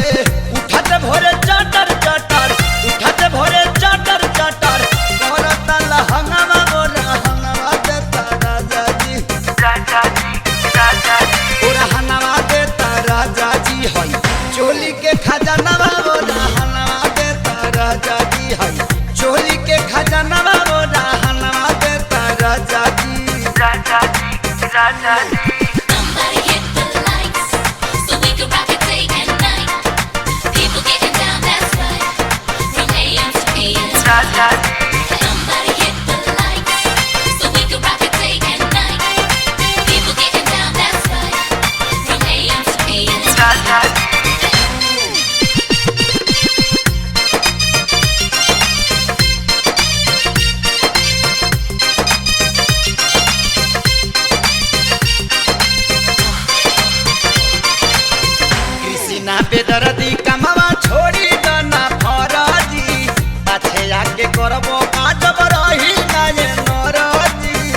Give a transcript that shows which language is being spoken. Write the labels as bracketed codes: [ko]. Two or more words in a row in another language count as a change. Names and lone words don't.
[bho] उठत भोरे चटर चटर, उठत भोरे चटर चटर, करत लहंगवा मोरा हनवा देता राजा जी, राजा जी, राजा जी। और हनवा देता राजा जी हई, चोली के खजानवा मोरा हनवा देता राजा जी हई, चोली के खजानवा मोरा हनवा देता राजा जी, राजा जी, राजा जी। [en] Somebody hit the lights so we can rock it day and night. People getting down, that's right, from AM to PM. [bho] राजा जी, [en] Somebody hit the lights so we can rock it day and night. People getting down, that's right, from AM to PM. [bho] राजा जी। कृष्णा बेदर्दी कमवा छोड़ी दना फराजी, पाछे आके करबो काजब रही ना ये नराजी,